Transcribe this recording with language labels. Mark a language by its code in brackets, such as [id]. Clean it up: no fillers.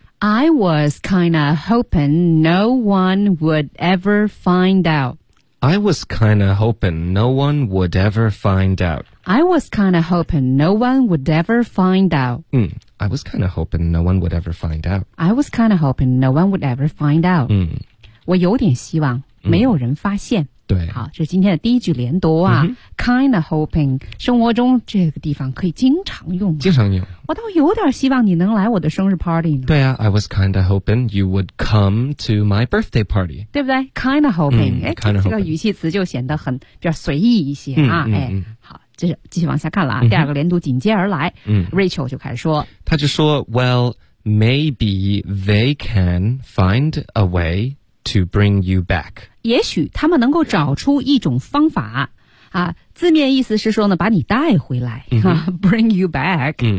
[en] I was kinda hoping no one would ever find out. I was kinda hoping no one would ever find out. I was kinda hoping no one would ever find out. I was kinda hoping no one would ever find out. I was kinda hoping no one would ever find out. [zh] 我有点希望没有人发现。对，好，这是今天的第一句连读啊。 Kinda hoping， 生活中这个地方可以经常用吗？经常用。我倒有点希望你能来我的生日 party 呢。对啊 [en] ，I was kinda hoping you would come to my birthday party， [zh] 对不对 ？ [en] Kinda hoping， [zh] 这个语气词就显得很比较随意一些啊。好，这是继续往下看了啊。第二个连读紧接而来。 Rachel 就开始说，他就说 [en] ，Well， maybe they can find a way to bring you back。 [zh] 也许他们能够找出一种方法啊，字面意思是说呢，把你带回来、 [en] bring you back，